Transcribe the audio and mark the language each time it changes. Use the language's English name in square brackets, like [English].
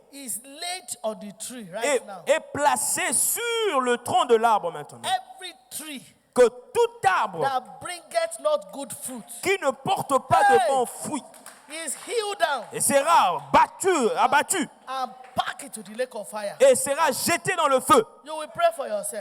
[English] is laid on the tree right now. [French] est placé sur le tronc de l'arbre maintenant. [English] Every tree [French] Que tout arbre [English] that bringeth not good fruit [French] qui ne porte pas de bons fruits [English] is hewn down [French] et sera abattu [English] and packed into the lake of fire. [French] et sera jeté dans le feu. [English] You will pray for yourself.